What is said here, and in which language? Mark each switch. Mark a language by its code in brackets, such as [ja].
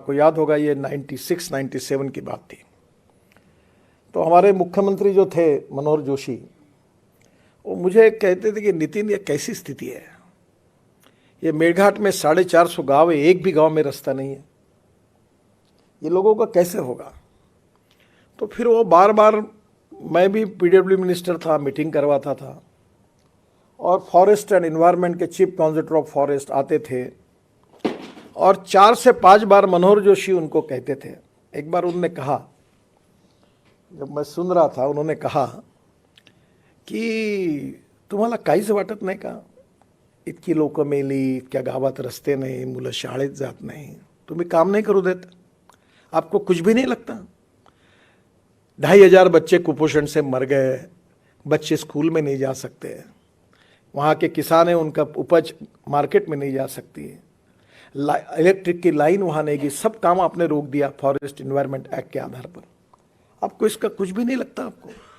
[hi] आपको याद होगा, ये 96-97 की बात थी। तो हमारे मुख्यमंत्री जो थे मनोहर जोशी, वो मुझे कहते थे कि नितिन, ये कैसी स्थिति है, ये मेड़घाट में 450 गाँव है, एक भी गांव में रास्ता नहीं है, ये लोगों का कैसे होगा। तो फिर वो बार बार, मैं भी पीडब्ल्यू मिनिस्टर था, मीटिंग करवाता था, और फॉरेस्ट एंड एनवायरनमेंट के चीफ कॉन्जर्वेटर ऑफ फॉरेस्ट आते थे, और 4 से 5 बार मनोहर जोशी उनको कहते थे। एक बार उन्होंने कहा, जब मैं सुन रहा था, उन्होंने कहा की [mr] तुम्हाला काहीच वाटत नाही का, इतकी लोक मेली, इतक्या गावात रस्ते नाही, मुलं शाळेत जात नाही, तुम्ही काम नहीं करू देत, [hi] आपको कुछ भी नहीं लगता। 2500 बच्चे कुपोषण से मर गए, बच्चे स्कूल में नहीं जा सकते, वहाँ के किसान हैं, उनका उपज मार्केट में नहीं जा सकती है, इलेक्ट्रिक की लाइन वहाँ नहीं गई, सब काम आपने रोक दिया फॉरेस्ट एनवायरनमेंट एक्ट के आधार पर, आपको इसका कुछ भी नहीं लगता आपको।